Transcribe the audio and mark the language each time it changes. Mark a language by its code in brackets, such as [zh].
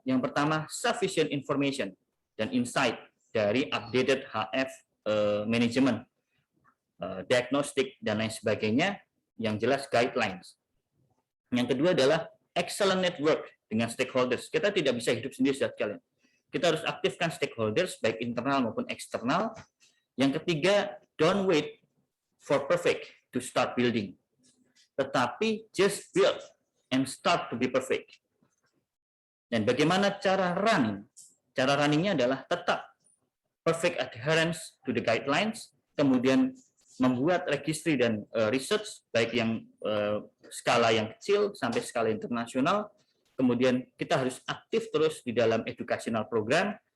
[id] Yang pertama, [en] sufficient information [id] dan insight dari [en] updated HF management, [id] diagnostik, dan lain sebagainya, yang jelas guidelines. Yang kedua adalah [en] excellent network [id] dengan stakeholders. Kita tidak bisa hidup sendiri saudara sekalian. Kita harus aktifkan stakeholders, baik internal maupun eksternal. Yang ketiga, [en] don't wait for perfect to start building. [id] Tetapi [en] just build and start to be perfect. [id] Dan bagaimana cara running? Cara runningnya adalah tetap [en] perfect adherence to the guidelines, [id] kemudian membuat registry dan research, baik yang skala yang kecil sampai skala internasional. Kemudian kita harus aktif terus di dalam educational program.